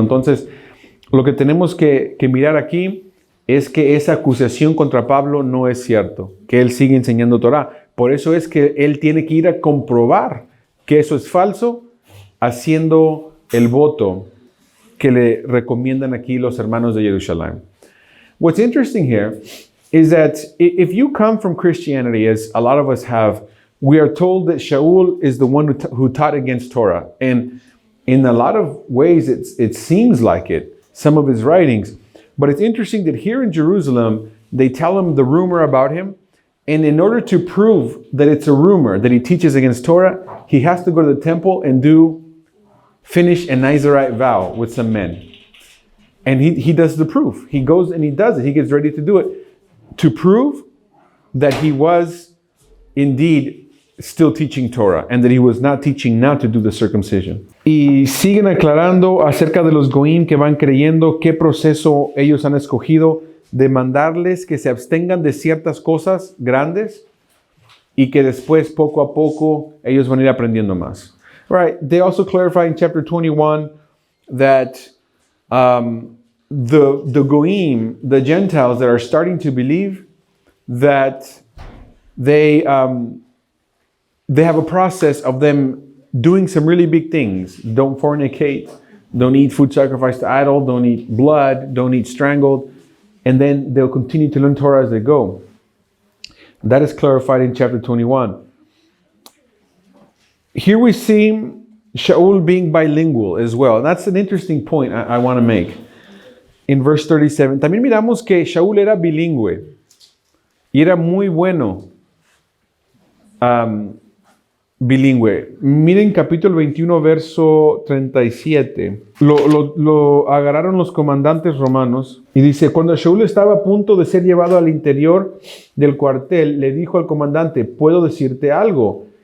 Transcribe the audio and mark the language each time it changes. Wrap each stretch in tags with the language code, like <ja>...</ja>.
<es>Entonces, lo que tenemos que mirar aquí es que esa acusación contra Pablo no es cierto, que él sigue enseñando Torá. Por eso es que él tiene que ir a comprobar que eso es falso, haciendo el voto que le recomiendan aquí los hermanos de Jerusalén.</es> <en>What's interesting here is that if you come from Christianity, as a lot of us have, we are told that Shaul is the one who taught against Torah. And In a lot of ways, it seems like it, some of his writings. But it's interesting that here in Jerusalem, they tell him the rumor about him. And in order to prove that it's a rumor, that he teaches against Torah, he has to go to the temple and finish a Nazirite vow with some men. And he does the proof. He goes and he does it. He gets ready to do it to prove that he was indeed still teaching Torah and that he was not teaching not to do the circumcision.</en> <es>Y siguen aclarando acerca de los goim que van creyendo qué proceso ellos han escogido de mandarles que se abstengan de ciertas cosas grandes y que después poco a poco ellos van a ir aprendiendo más.</es> <en>Right. They also clarify in chapter 21 that the goim, the Gentiles that are starting to believe, that they have a process of them doing some really big things. Don't fornicate, don't eat food sacrificed to idol, don't eat blood, don't eat strangled, and then they'll continue to learn Torah as they go. That is clarified in chapter 21. Here we see Shaul being bilingual as well. And that's an interesting point I want to make. In verse 37,</en> <es>también miramos que Shaul era bilingüe y era muy bueno bilingüe. Miren capítulo 21, verso 37. Lo agarraron los comandantes romanos y dice, cuando Shaul estaba a punto de ser llevado al interior del cuartel, le dijo al comandante, ¿puedo decirte algo?</es>